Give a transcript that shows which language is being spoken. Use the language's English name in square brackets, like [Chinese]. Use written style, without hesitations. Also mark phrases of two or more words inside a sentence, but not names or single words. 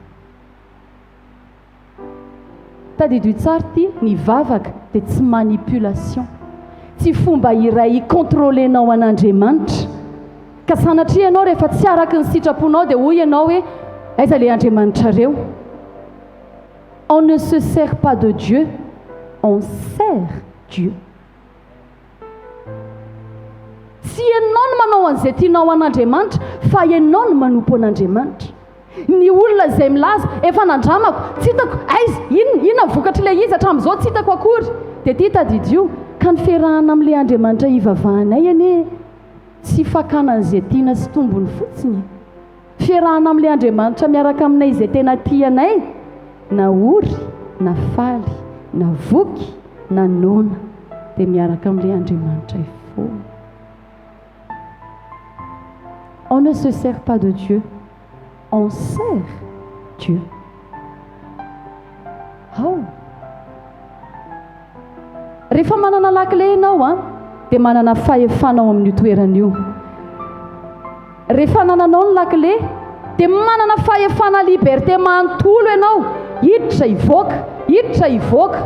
[Malagasy] Tadidio tsara ity, ny vavaka dia tsy manipulation, tsy fomba iray ikontrolenao an'Andriamanitra ka sanatria ianao rehefa tsy araka ny sitraponao dia hoy ianao hoe aiza ilay Andriamanitra reo. [French] On ne se sert pas de Dieu, on sert Dieu. [Malagasy] Tsy ianao no manao an'izay tianao an'Andriamanitra fa ianao no manompo an'Andriamanitra. Ny olona izay milaza efa nandramako, tsy hitako aiza inona vokatra ilay izy hatramin'izao tsy hitako akory, dia ity tadidio ka ny fiarahana amin'ilay Andriamanitra ivavahanay anie tsy fakana an'izay tiana sy tombony fotsiny. Fiarahana amin'ilay Andriamanitra miaraka aminay izay tena tianay, na ory, na faly, na voky, na nona, dia miaraka amin'ilay Andriamanitra foana. [French] On ne se sert pas de Dieu, on sert Dieu. [Malagasy] Rehefa manana lakile ianao dia manana fahefanao amin'ny toeran'io. Rehefa nananao ny lakile dia manana fahefana liberté manontolo ianao, hiditra hivoaka.